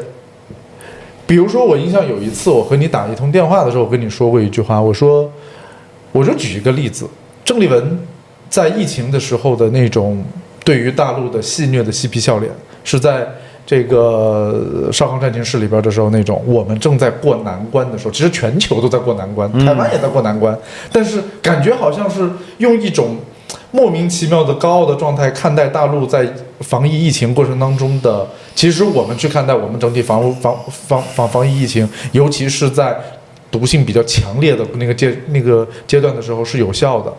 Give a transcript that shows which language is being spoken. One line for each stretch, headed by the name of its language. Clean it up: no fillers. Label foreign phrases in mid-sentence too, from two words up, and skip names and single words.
Chinese: 比如說我印象有一次我和你打一通電話的時候，我跟你說過一句話，我就舉一個例子，鄭麗文在疫情的時候的那種對於大陸的戲謔的嬉皮笑臉，是在這個少康戰情室裡邊的時候那種我們正在過難關的時候，其實全球都在過難關，台灣也在過難關，但是感覺好像是用一種莫名其妙的高傲的狀態看待大陸在防疫疫情過程當中的，其實我們去看待我們整體防疫疫情，尤其是在毒性比較強烈的那個階段的時候是有效的。